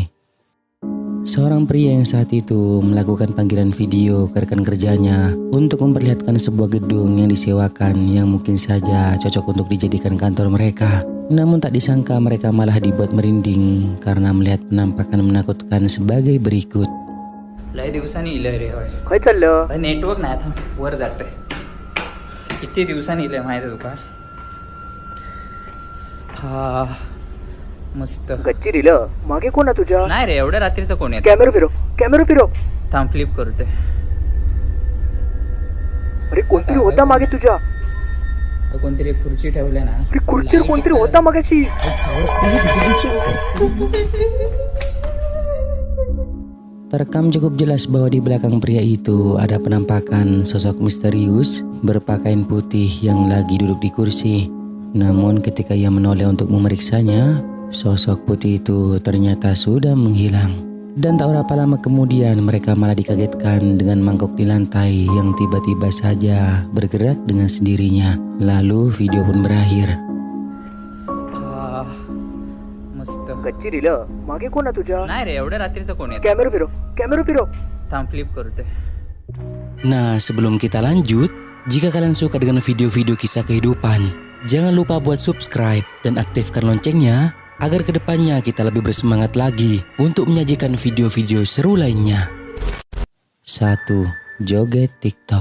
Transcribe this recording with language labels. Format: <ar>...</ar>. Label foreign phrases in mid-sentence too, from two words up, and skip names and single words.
<id>Seorang pria yang saat itu melakukan panggilan video ke rekan kerjanya untuk memperlihatkan sebuah gedung yang disewakan yang mungkin saja cocok untuk dijadikan kantor mereka. Namun tak disangka mereka malah dibuat merinding karena melihat penampakan menakutkan sebagai berikut.</id> <mr>लय दिवसांनी इलंय रे होय. काय चाललं? नेटवर्क नाही आता वर जाते. किती दिवसांनी इलंय माहिती आहे तुका? हा मस्त. गच्ची मागे कोण आहे तुझ्या? नाही रे एवढ्या रात्रीचं कोण येत? कॅमेरा फिरव. थांब फ्लिप करते. अरे कोणतरी होता मागे तुझ्या. कोणतरी एक खुर्ची ठेवले ना. अरे खुर्चीवर कोणतरी होता मागाशी.</mr> <id>Terekam cukup jelas bahwa di belakang pria itu ada penampakan sosok misterius berpakaian putih yang lagi duduk di kursi. Namun ketika ia menoleh untuk memeriksanya, sosok putih itu ternyata sudah menghilang. Dan tak berapa lama kemudian mereka malah dikagetkan dengan mangkok di lantai yang tiba-tiba saja bergerak dengan sendirinya. Lalu video pun berakhir.</id> <mr>मस्त. गच्ची मागे कोण आहे तुझ्या? नाही रे एवढ्या रात्रीचं कोण येत? कॅमेरा फिरव. थांब फ्लिप करते.</mr> <id>Nah, sebelum kita lanjut, jika kalian suka dengan video-video kisah kehidupan, jangan lupa buat subscribe dan aktifkan loncengnya agar kedepannya kita lebih bersemangat lagi untuk menyajikan video-video seru lainnya. 1. Joget TikTok.</id>